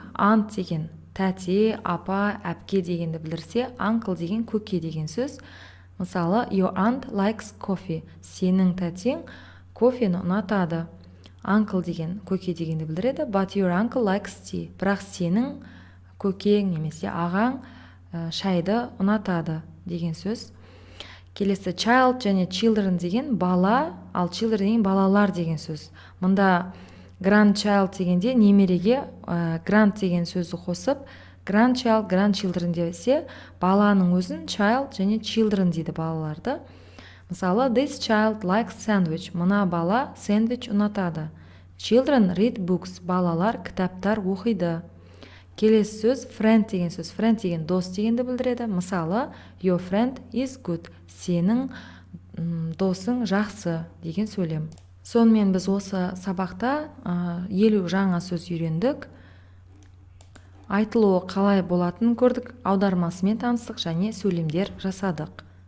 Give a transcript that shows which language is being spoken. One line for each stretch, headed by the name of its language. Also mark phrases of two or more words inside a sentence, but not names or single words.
Kazakh: Aunt деген тәте, апа, әпке дегенді білдірсе, uncle деген көке деген сөз. Мысалы,
English: your aunt likes coffee.
Kazakh: Сенің тәтең кофені ұнатады. Uncle деген көке дегенді білдіреді.
English: But your uncle likes tea.
Kazakh: Бірақ сенің көкең немесе ағаң шайды ұнатады деген сөз. Келесі child және children деген бала, ал children деген балалар деген сөз. Мұнда grandchild дегенде немереге grand деген сөзді қосып,
English: grandchild, grandchildren
Kazakh: десе, баланың өзін child және children дейді балаларды. Мысалы,
English: this child likes sandwich.
Kazakh: Мына бала сэндвич ұнатады.
English: Children read books.
Kazakh: Балалар кітаптар оқиды. Келесі сөз friend деген сөз. Friend деген дос дегенді білдіреді. Мысалы,
English: your friend is good.
Kazakh: Сенің досың жақсы деген сөйлем. Сонымен біз осы сабақта 50 жаңа сөз үйрендік. Айтылуы қалай болатынын көрдік, аудармасымен таныстық және сөйлемдер жасадық.